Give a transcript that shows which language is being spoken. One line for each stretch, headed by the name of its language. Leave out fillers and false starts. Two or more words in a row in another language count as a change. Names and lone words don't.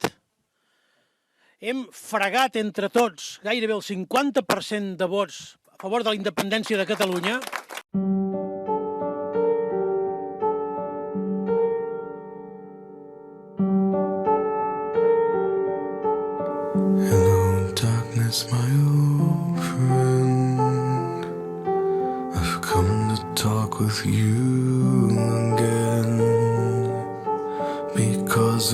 Catalan: Hem fregat entre tots gairebé el 50% de vots a favor de la independència de Catalunya.
English: Hello, darkness, my old friend. I've come to talk with you again, because